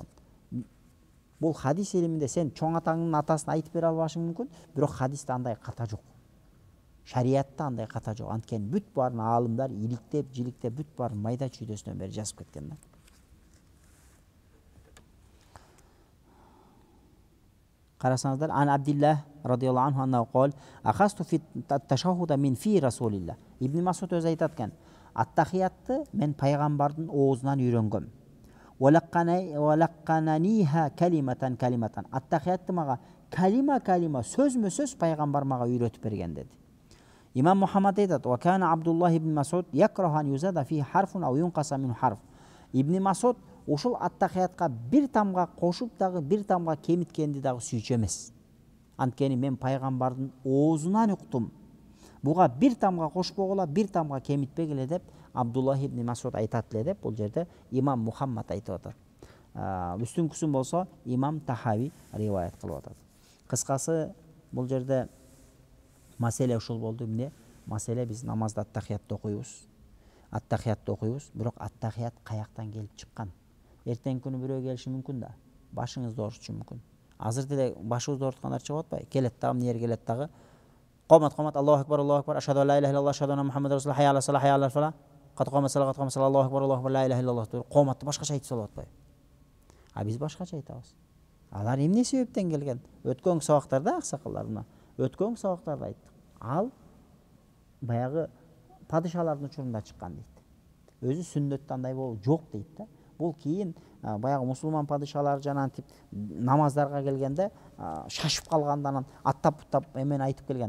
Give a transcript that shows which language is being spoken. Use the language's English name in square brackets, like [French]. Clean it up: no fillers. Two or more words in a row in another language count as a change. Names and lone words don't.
[Kyrgyz] Бул хадис илиминде сен чоң атаңдын атасын айтып бере албашың мүмкүн, бирок хадисте андай ката жок. Шариатта андай ката жок. Анткени бүт баарын аалымдар иликтеп, жиликтеп, бүт баарын майда чүйдөсүнөн бери жазып кеткен да. [Arabic] Карасаңыздар, عن عبد الله رضي الله عنه أنه قال، أخذت في التشهد من في رسول الله. [Kyrgyz] Ибн Масуд өзү айтат экен, аттахиятты мен пайгамбардын оозунан үйрөнгөм. [Arabic] ولقننيها كلمة. [Kyrgyz] Аттахиятты мага калима сөзмө-сөз пайгамбар мага үйрөтүп берген деди. Имам Мухаммад айтат, [Arabic] وكان عبد الله بن مسعود يكره أن يزاد فيه حرف أو ينقص من حرف. [Kyrgyz] Ибн Масуд ушул аттахиятка бир тамга кошуп дагы бир тамга кемиткенди дагы сүйчү эмес. Анткени мен пайгамбардын оозунан уктум. Буга бир тамга кошпогула, бир тамга кемитпегиле деп Абдуллах ибн Масуд айтат эле деп бул жерде имам Мухаммад айтып атат. Үстүнкүсүн болсо имам Тахави риваят кылып атат. Кыскасы бул жерде маселе ушул болду. Эмне? Маселе биз намазда аттахиятты окуйбуз. Бирок аттахият каяктан келип чыккан? Эртең күнү бирөө келиши мүмкүн да. Башыңызды оорутушу мүмкүн. Азыр деле башыбызды ооруткандар чыгып атпайбы? Келет дагы, эмне келет дагы? Комат, [Arabic] الله أكبر، أشهد أن لا إله إلا الله، أشهد أن محمدا رسول الله، حي على الصلاة، حي على الفلاح، قد قامت الصلاة، الله أكبر، لا إله إلا الله. [Kyrgyz] Коматты башкача айтып салып атпайбы? А биз башкача айтабыз. Алар эмне себептен келген? Өткөн сабактарда аксакалдар мына, өткөн сабактарда айттык. Ал баягы падышалардын учурунда чыккан дейт. Өзү сүннөттө андай болуп жок дейт да. Бул кийин баягы мусулман падышалар жанагынтип намаздарга келгенде шашып калганда анан аттап туттап эмени айтып келген.